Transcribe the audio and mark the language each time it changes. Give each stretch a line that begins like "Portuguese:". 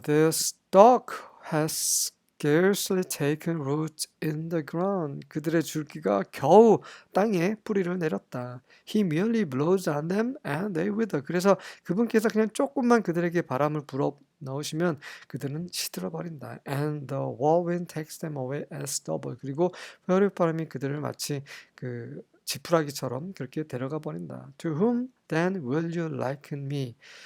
English: The stalk has scarcely taken root in the ground.
Korean: 그들의 줄기가 겨우 땅에 뿌리를 내렸다.
English: He merely blows on them and they wither.
Korean: 그래서 그분께서 그냥 조금만 그들에게 바람을 불어 넣으시면 그들은 시들어 버린다.
English: And the whirlwind takes them away as stubble.
Korean: 그리고 회오리바람이 그들을 마치 그 지푸라기처럼 그렇게 데려가 버린다.
English: To whom then will you liken me?